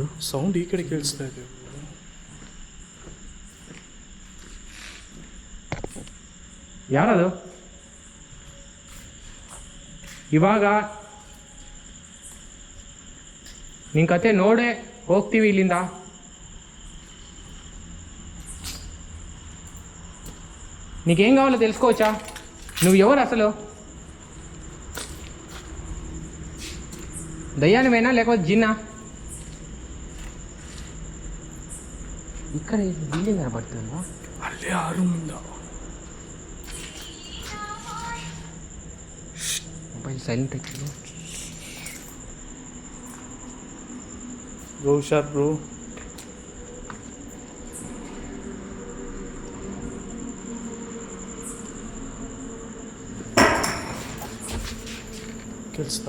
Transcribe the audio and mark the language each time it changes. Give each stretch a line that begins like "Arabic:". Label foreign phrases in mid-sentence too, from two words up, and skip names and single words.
Kannada: ಸೌಂಡ್ ಈ ಕಡೆ ಕೇಳಿಸ್ತಾ ಇದೆ. ಯಾರದು? ಇವಾಗ ನಿನ್ನ ಕತೆ ನೋಡೇ ಹೋಗ್ತೀವಿ ಇಲ್ಲಿಂದ.
Telugu: నీకేం కావాలో తెలుసుకోవచ్చా? నువ్వు ఎవరు అసలు? దయ్యానివేనా లేకపోతే జిన్నా? ఇక్కడ బిల్డింగ్ కనబడుతుందా?
Kannada: ಅಲ್ಲೇ ಆರು ಮುಂದ ಮೊಬೈಲ್ ಸೈಲೆಂಟ್ ಹಾಕಿದ್ರು. ಬ್ರೋ ಹುಷಾರ್ ಬ್ರೋ. ಕೇಳಿಸ್ತಾ?